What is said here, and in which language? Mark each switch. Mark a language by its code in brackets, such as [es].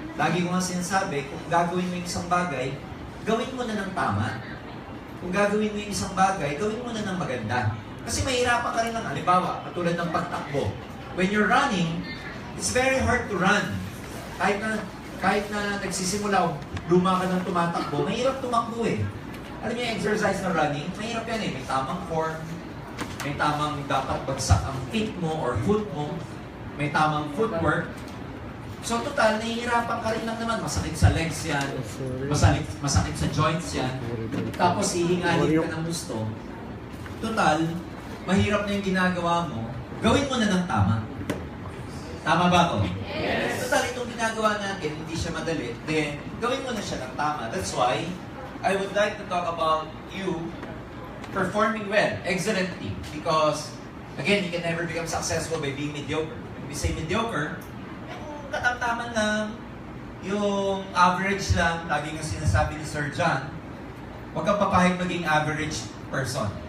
[tl] Lagi ko nga sinasabi, kung gagawin mo yung isang bagay, gawin mo na ng tama. Kung gagawin mo yung isang bagay, gawin mo na ng maganda. Kasi mahirapan ka rin ng, halimbawa, katulad ng pagtakbo. [en] When you're running, it's very hard to run. [tl] Kahit na nagsisimula, luma ka ng tumatakbo, mahirap tumakbo eh. Alam niyo yung exercise na running, mahirap yan eh. May tamang form, may tamang dapat bagsak ang feet mo or foot mo, may tamang footwork. So total, nahihirapan ka rin lang naman. Masakit sa legs yan, masakit sa joints yan, tapos hihingalin ka ng gusto. Total, mahirap na yung ginagawa mo, gawin mo na ng tama. Tama ba ako? Yes! Total, itong ginagawa natin, hindi siya madali, then gawin mo na siya ng tama. [en] That's why, I would like to talk about you performing well, excellently. Because, again, you can never become successful by being mediocre. When we say mediocre, [tl] katamtaman lang, yung average lang, lagi nga sinasabi ni Sir John, huwag kang papahig maging average person.